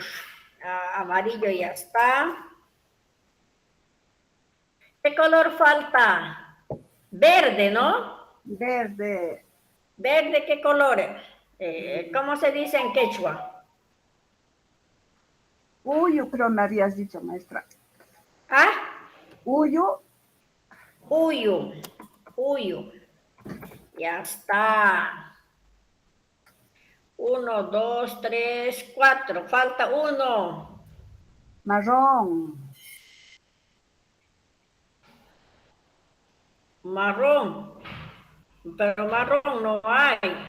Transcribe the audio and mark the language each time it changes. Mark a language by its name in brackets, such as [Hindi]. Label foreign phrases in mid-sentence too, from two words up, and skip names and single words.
[Spanish] Amarillo ya está. ¿Qué color falta? Verde, ¿no? Verde. ¿Verde qué color? ¿Cómo se dice en quechua? Uyu, creo me habías dicho, maestra. ¿Ah? Uyu. Uyu. Uyu. Ya está. 1, 2, 3, 4. Falta uno. Marrón. Marrón. Pero marrón no hay.